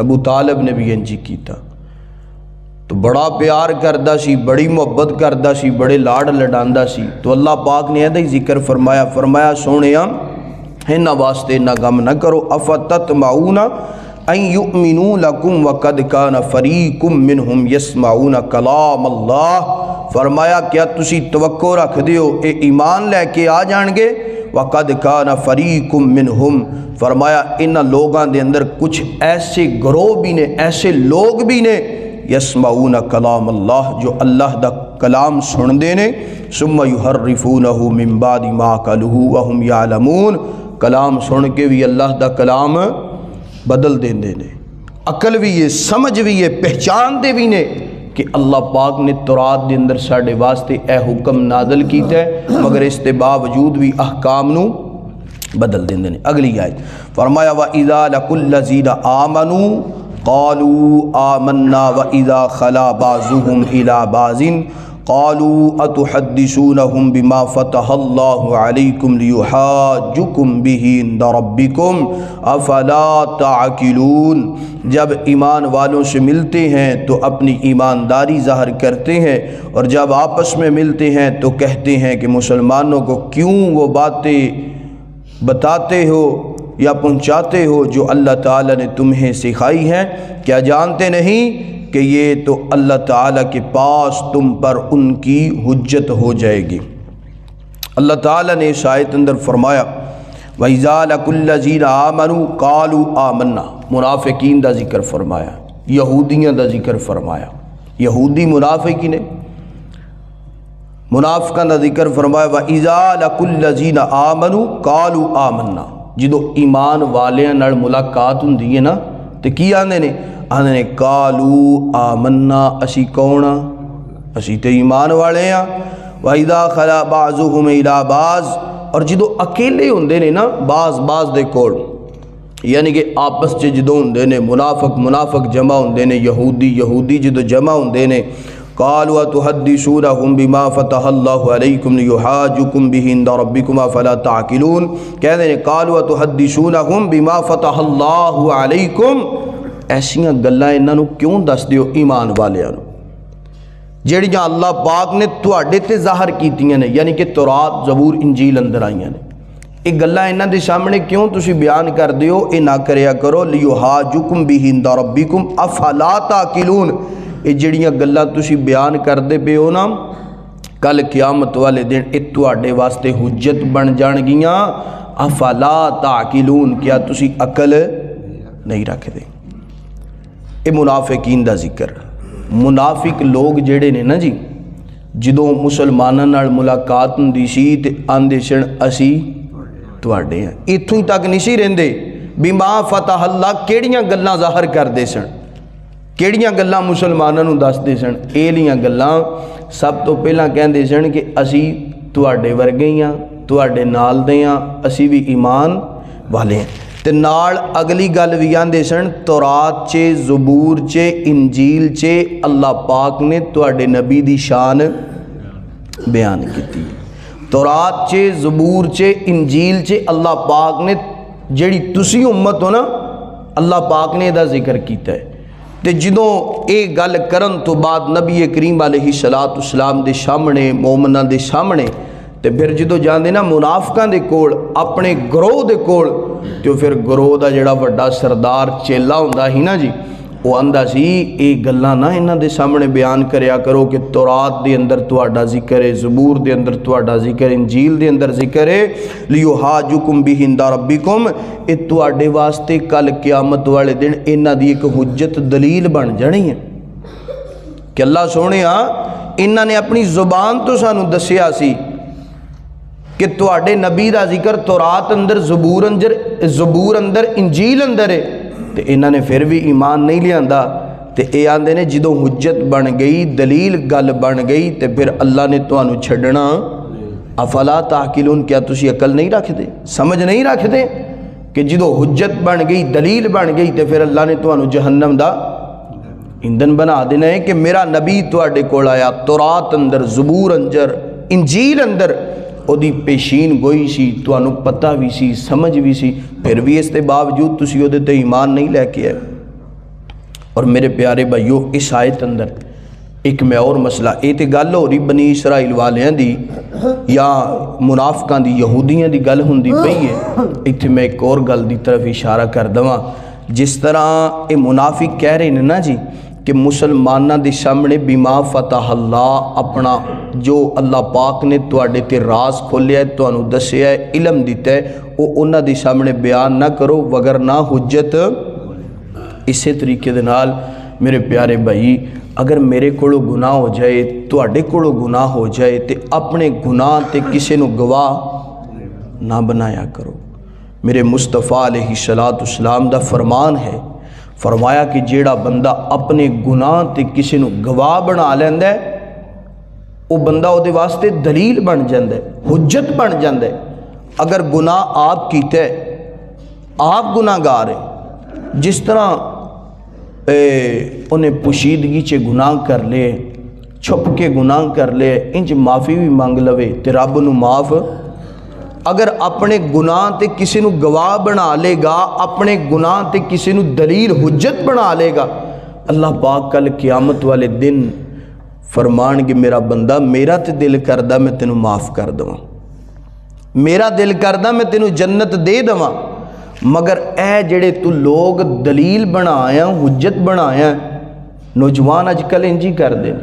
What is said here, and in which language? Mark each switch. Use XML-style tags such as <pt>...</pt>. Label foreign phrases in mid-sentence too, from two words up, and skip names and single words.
<pa>ابو طالب نے بھی انجی کیتا، تو بڑا پیار کردہ سی، بڑی محبت کردہ سی، بڑے لاڑ لڈاندہ سی، تو اللہ پاک نے ایدہ ہی ذکر فرمایا سونیا ہنہ واسطے نہ غم نہ کرو،</pa> <ar>افتتمعون ان یؤمنوا لکم وقد کان فریق منہم یسمعون کلام اللہ،</ar> <pa>فرمایا کیا تسی توقع رکھ دیو اے ایمان لے کے آ جان گے؟</pa> <ar>وقد کان فریق منہم،</ar> <pa>فرمایا ان لوگاں دے اندر کچھ ایسے گروہ بھی نے، ایسے لوگ بھی نے،</pa> <ar>یسمعون کلام</ar> <pa>اللہ، جو اللہ دا کلام سن دے نے،</pa> <ar>ثم یحرفونہ من بعد ما عقلوہ وہم یعلمون،</ar> <pa>کلام سن کے بھی اللہ دا کلام بدل دیں دے نے، عقل بھی یہ، سمجھ بھی یہ، پہچان دے بھی نے کہ اللہ پاک نے تورات دے اندر ساڑے واسطے اے حکم نازل کیتا ہے، مگر اس دے باوجود بھی احکام نو بدل دیں دے نے۔ اگلی آیت فرمایا</pa> <ar>وَإِذَا لَقُوا الَّذِينَ آمَنُوا قَالُوا آمَنَّا وَإِذَا خَلَا بَعْضُهُمْ إِلَى بَعْضٍ قَالُوا أَتُحَدِّثُونَهُمْ بِمَا فَتَحَ اللَّهُ عَلَيْكُمْ لِيُحَاجُّكُمْ بِهِ عِنْدَ رَبِّكُمْ أَفَلَا تَعْقِلُونَ،</ar> <ur>جب ایمان والوں سے ملتے ہیں تو اپنی ایمانداری ظاہر کرتے ہیں، اور جب آپس میں ملتے ہیں تو کہتے ہیں کہ مسلمانوں کو کیوں وہ باتیں بتاتے ہو یا پہنچاتے ہو جو اللہ تعالیٰ نے تمہیں سکھائی ہیں، کیا جانتے نہیں کہ یہ تو اللہ تعالیٰ کے پاس تم پر ان کی حجت ہو جائے گی۔</ur> <pa>اللہ تعالیٰ نے اس آیت اندر فرمایا</pa> <ar>وَإِذَا لَقُوا الَّذِينَ آمَنُوا قَالُوا آمَنَّا،</ar> <pa>منافقین دا ذکر فرمایا، یہودیاں دا ذکر فرمایا۔ یہودی منافق ہی نے، منافقاں دا ذکر فرمایا</pa> <ar>وَإِذَا لَقُوا الَّذِينَ آمَنُوا قَالُوا آمَنَّا،</ar> <pa>جدو ایمان والیاں نال ملاقات ہوندی ہے نا تے کی آندے نے؟ آندے نے</pa> <ar>قَالُوا آمَنَّا،</ar> <pa>اسی کون ہاں؟ اسی تے ایمان والے ہیں۔</pa> <ar>وَإِذَا خَلَا بَعْضُهُمْ إِلَىٰ بَعْضٍ،</ar> <pa>اور جدو اکیلے ہوندے نے نا بعض دے کول، یعنی کہ آپس چ جدو ہوندے نے منافق جمع ہوندے نے، یہودی جدو جمع ہوندے نے،</pa> <ar>قالوا تحدثونهم بما فتح اللہ علیکم لیحاجکم بہ عند ربکم افلا تعقلون،</ar> <ur>کہتے ہیں</ur> <ar>قالوا تحدثونهم بما فتح اللہ علیکم،</ar> <pa>ایسیاں گلاں انہاں نو کیوں دس دیو ایمان والیاں نو جڑیاں اللہ پاک نے تواڈے تے ظاہر کیتیاں نے، یعنی کہ تورات زبور انجیل اندر آئیاں نے، یہ گلاں انہاں دے سامنے کیوں تسی بیان کر دیو؟ اے نہ کریا کرو،</pa> <ar>لیحاجکم بہ عند ربکم افلا تعقلون،</ar> <pa>یہ جڑیاں گلاں تسی بیان کر دے پے ہو نا کل قیامت والے دن اے تواڈے واسطے حجت بن جان گیاں،</pa> <ar>افلا تعقلون،</ar> <pa>کیا تسی عقل نہیں رکھ دے؟ اے منافقین دا ذکر۔ منافق لوگ جڑے نے نا جی، جدوں مسلماناں نال ملاقات ہوندی سی تے آندے سن اسی تواڈے ہیں، ایتھوں تک نہیں سی رہندے،</pa> <ar>بما فتح اللہ</ar> <pa>کیڑیاں گلاں ظاہر کردے سن، کیڑیاں گلاں مسلماناں نوں دسدے سن؟ اے لیاں گلاں سب تو پہلاں کہندے سن کہ اسی تواڈے ورگے ہی ہاں، تواڈے نال دے ہاں، اسی بھی ایمان والے ہیں، تے نال اگلی گل بھی آندے سن تورات چے زبور چے انجیل چے اللہ پاک نے تواڈے نبی دی شان بیان کیتی، تورات چے زبور چے انجیل چے اللہ پاک نے جڑی تسی امت ہو نا اللہ پاک نے دا ذکر کیتا ہے، تے جدوں اے گل کرن تو بعد نبی کریم علیہ السلام دے سامنے مومناں دے سامنے تے پھر جدو جاندے نا منافقاں دے کول اپنے گروہ دے کول، تو پھر گروہ دا جڑا وڈا سردار چیلا ہوندا ہی نا جی، وہ آندا سی اے گلاں نہ انہاں دے سامنے بیان کریا کرو کہ تورات دے اندر تواڈا ذکر ہے، زبور دے اندر تواڈا ذکر ہے، انجیل دے اندر ذکر ہے،</pa> <ar>لیحاجکم بہ عند ربکم،</ar> <pa>اے تواڈے واسطے کل قیامت والے دن انہاں دی ایک حجت دلیل بن جانی ہے کہ اللہ سونیا انہاں نے اپنی زبان تو سانو دسیا سی کہ تواڈے نبی دا ذکر تورات اندر زبور اندر انجیل اندر ہے، تے انہاں نے پھر بھی ایمان نہیں لیاندا، تے اے آندے نے جدوں حجت بن گئی، دلیل گل بن گئی، تے پھر اللہ نے تانوں چھڈنا،</pa> <ar>افلا تعقلون،</ar> <pa>کیا تسی عقل نہیں رکھ دے، سمجھ نہیں رکھ دے کہ جدوں حجت بن گئی، دلیل بن گئی، تے پھر اللہ نے تانوں جہنم دا ایندھن بنا دینا ہے کہ میرا نبی تواڈے کول آیا تورات اندر زبور اندر انجیل اندر، او دی پیشین گوئی سی، تانوں پتہ بھی سی، سمجھ بھی سی، پھر بھی اس کے باوجود تسی او دے تے ایمان نہیں لے کے آئے۔ اور میرے پیارے بھائیو اس آیت اندر ایک میں اور مسئلہ، اے تے گل ہو رہی بنی اسرائیل والیاں دی یا منافقاں دی یہودیاں دی گل ہوندی پئی ہے، ایتھے میں ایک اور گل دی طرف اشارہ کر دواں، جس طرح اے منافق کہہ رہے ہیں نا جی کہ مسلمانہ دے سامنے</pa> <ar>بما فتح اللہ،</ar> <pa>اپنا جو اللہ پاک نے تواڈے تے راز کھولیا ہے، تانوں دسیا ہے، علم دیتا ہے، وہ انہاں دے سامنے بیان نہ کرو وگرنہ حجت۔ اسی طریقے دے نال میرے پیارے بھائی، اگر میرے کولو گناہ ہو جائے، تواڈے کولو گناہ ہو جائے، تے اپنے گناہ تے کسے نو گواہ نہ بنایا کرو۔ میرے مصطفیٰ علیہ السلام دا فرمان ہے، فرمایا کہ جیڑا بندہ اپنے گناہ تے کسی نو گواہ بنا لیندا ہے، وہ بندہ او دے واسطے دلیل بن جاندا ہے، حجت بن جاندا ہے۔ اگر گناہ آپ کیتا ہے، آپ گناہ گار ہے، جس طرح انہیں پوشیدگی چے گناہ کر لے، چھپ کے گناہ کر لے، انج معافی بھی مانگ لوے تے رب نو معاف، اگر اپنے گناہ تے کسی نو گواہ بنا لے گا، اپنے گناہ تے کسی نو دلیل حجت بنا لے گا، اللہ پاک کل قیامت والے دن فرمان کہ میرا بندہ میرا تے دل کردہ میں تینوں معاف کر دوں، میرا دل کردہ میں تینوں جنت دے دوں، مگر اے جڑے تو لوگ دلیل بنایا حجت بنایا، نوجوان اج کل انجی کر دے،</pa>